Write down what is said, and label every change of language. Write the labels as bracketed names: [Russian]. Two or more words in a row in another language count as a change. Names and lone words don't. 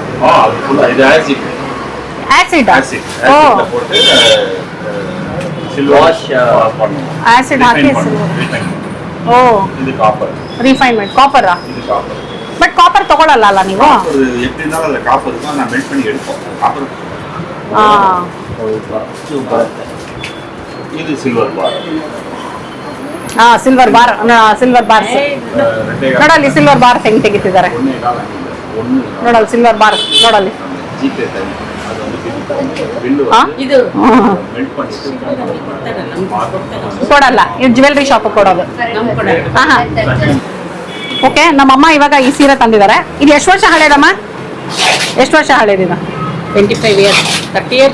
[Kannada] ಇದು ಆಸಿಡ್ ಆಸಿಡ್. ಆಸಿಡ್ ಓ [Tamil] போட்டு [Kannada] ವಾಶ್ ಆಸಿಡ್ ಹಾಕಿ. ಓ [Tamil] இது காப்பர், [Kannada] ರಿಫೈನ್ಮೆಂಟ್ ಕಾಪರಾ? [Tamil] இது காப்பர். [Kannada] ಬಟ್ ಕಾಪರ್ ತಗೊಳಲ್ಲ ಅಲ್ಲ ನೀವು? [Tamil] ஒரு எப்படி இருந்தாலும் அதுல காப்பர் இருக்கும், நான் மெல்ட் பண்ணி எடுப்போம். காப்பர் [Kannada] ಹಾ ಬರುತ್ತೆ. [Tamil] இது சில்வர் பார். [Kannada] ಹಾ ಸಿಲ್ವರ್ ಬಾರ್. ಸಿಲ್ವರ್ ಬಾರ್ಸ್ ನೋಡಲ್ಲಿ, ಸಿಲ್ವರ್ ಬಾರ್ ಹೆಂಗ್ ತೆಗಿತಿದ್ದಾರೆ ನೋಡಲ್ಲಿ. ಸಿಲ್ವರ್ ಬಾರ್ ನೋಡಲ್ಲಿ. [Tamil] ஜிபே தனி, அது வந்து ಬಿಲ್ಲು [Kannada] ಹಾ ಇದು [Tamil] ಮೆಲ್ಟ್ பண்ணிட்டு [Kannada] ಕೊಡಲ್ಲ, ಇದು ಜ್ಯುವೆಲ್ರಿ ಶಾಪ್ ಕೊಡೋದು. ನಮ್ ಕಡೆ ಹಾ ಓಕೆ. ನಮ್ಮಮ್ಮ ಇವಾಗ ಈ ಸೀರೆ ತಂದಿದ್ದಾರೆ. ಇದು ಎಷ್ಟು ವರ್ಷ ಹಳೇದಮ್ಮ? ಎಷ್ಟು ವರ್ಷ ಹಳೇದಿದ? [English] 25 years 30 years